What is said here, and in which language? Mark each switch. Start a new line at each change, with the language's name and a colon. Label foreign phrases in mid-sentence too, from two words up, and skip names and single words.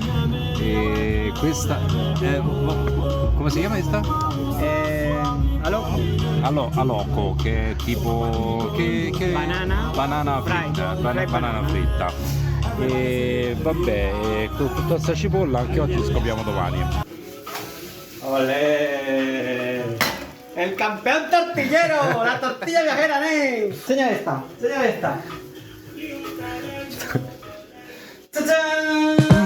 Italian: E questa è, come si chiama questa? Aloco, che è tipo banana fritta, banana fritta. E vabbè, con tutta questa cipolla anche oggi scopriamo domani.
Spanish: ¡Olé! ¡El campeón tortillero! ¡La tortilla viajera, Ney! Enseña esta. ¡Tachán!